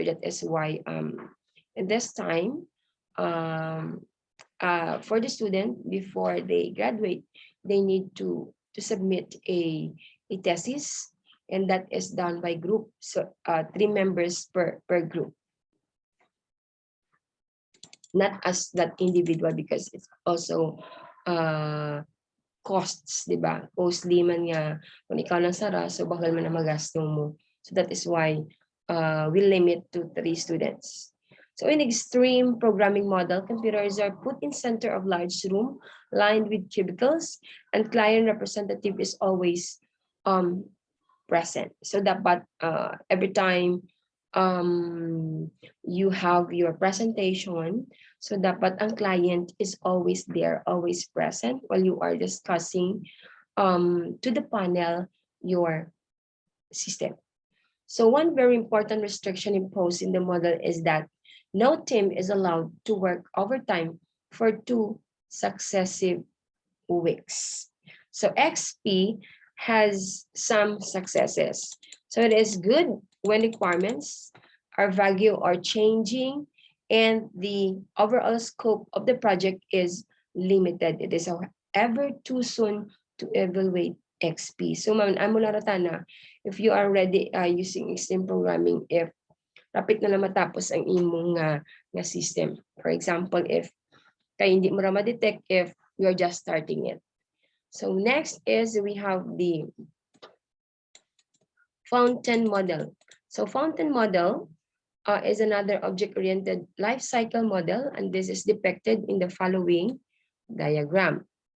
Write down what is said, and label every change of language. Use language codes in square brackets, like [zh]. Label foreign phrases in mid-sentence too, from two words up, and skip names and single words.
[en] That is why in this time, for the student, before they graduate, they need to submit a thesis, and that is done by group. So 3 members per group, not as that individual, because it's also costs, [tl] di ba? [hil] Costly man nga, kung ikaw lang sara, so bakal man na magasto mo. [en] So that is why we limit to 3 students. So in extreme programming model, computers are put in center of large room lined with cubicles, and client representative is always present. So dapat every time you have your presentation, so [hil] dapat ang [en] client is always there, always present while you are discussing to the panel your system. So one very important restriction imposed in the model is that no team is allowed to work overtime for 2 successive weeks. So XP has some successes. So it is good when requirements are vague or changing and the overall scope of the project is limited. It is however too soon to evaluate XP. So [hil] amo na [en] if you are already using extreme programming, if rapid [hil] na matapos ang imong nga [en] system. For example, if [hil] kaya hindi mo ra ma-detect [en] if you're just starting it. So next is we have the fountain model. So fountain model is another object-oriented life cycle model, and this is depicted in the following diagram.